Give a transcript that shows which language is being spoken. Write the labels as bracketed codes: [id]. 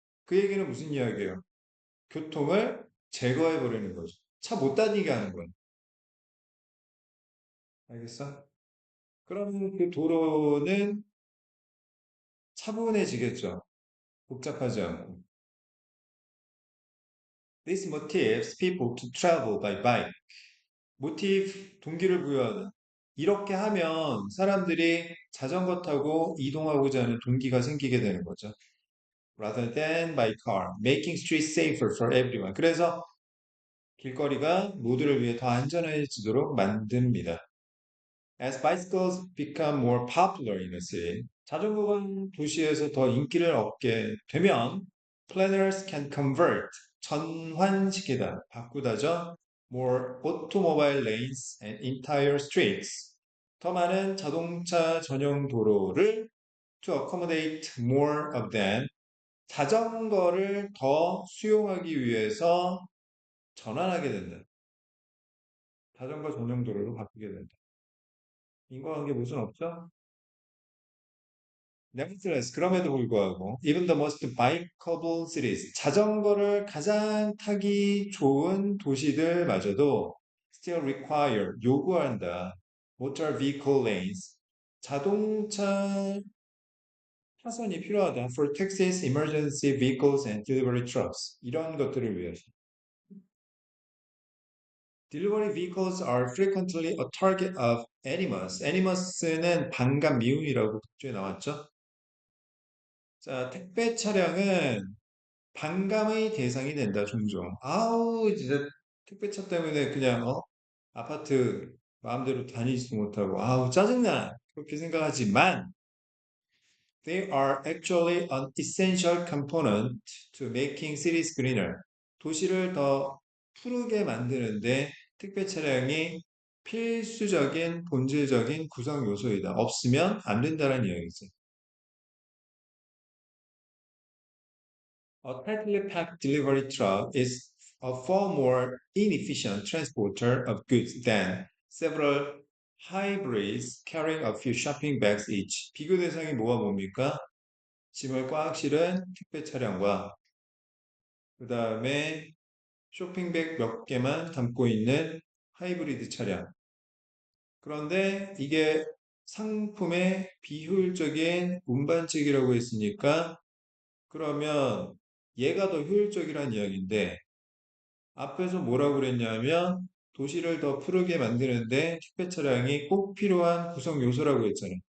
[ko] 그 얘기는 무슨 이야기예요? 교통을 제거해 버리는 거죠. 차 못 다니게 하는 거예요. 알겠어? 그러면 그 도로는 차분해지겠죠. 복잡하지 않고. [en] This motivates people to travel by bike. [ko] 모티브, 동기를 부여하다. 이렇게 하면 사람들이 자전거 타고 이동하고자 하는 동기가 생기게 되는 거죠. [en] Rather than by car, making streets safer for everyone. [ko] 그래서 길거리가 모두를 위해 더 안전해지도록 만듭니다. [en] As bicycles become more popular in a city, [ko] 자전거가 도시에서 더 인기를 얻게 되면 [en] planners can convert, [ko] 전환시키다, 바꾸다죠. [en] more automobile lanes and entire streets. [ko] 더 많은 자동차 전용 도로를 [en] to accommodate more of them. [ko] 자전거를 더 수용하기 위해서 전환하게 된다. 자전거 전용 도로로 바꾸게 된다. 인과관계 무슨 없죠? [en] Nevertheless, [ko] 그럼에도 불구하고, [en] even the most bikeable cities, [ko] 자전거를 가장 타기 좋은 도시들마저도 [en] still require, [ko] 요구한다. [en] motor vehicle lanes, [ko] 자동차 차선이 필요하다. [en] for taxis, emergency vehicles, and delivery trucks. [ko] 이런 것들을 위해서. [en] Delivery vehicles are frequently a target of animus. [ko] animus는 반감 미움이라고 독주에 나왔죠. 자, 택배 차량은 반감의 대상이 된다, 종종. 아우, 진짜 택배차 때문에 그냥, 아파트 마음대로 다니지도 못하고, 아우, 짜증나! 그렇게 생각하지만, [en] they are actually an essential component to making cities greener. [ko] 도시를 더 푸르게 만드는데 택배 차량이 필수적인, 본질적인 구성 요소이다. 없으면 안 된다는 이야기지. [en] A tightly packed delivery truck is a far more inefficient transporter of goods than several hybrids carrying a few shopping bags each. [ko] 비교 대상이 뭐가 뭡니까? 짐을 꽉 실은 택배 차량과 그 다음에 쇼핑백 몇 개만 담고 있는 하이브리드 차량. 그런데 이게 상품의 비효율적인 운반책이라고 했으니까 그러면 얘가 더 효율적이란 이야기인데 앞에서 뭐라고 그랬냐면 도시를 더 푸르게 만드는데 택배 차량이 꼭 필요한 구성 요소라고 했잖아.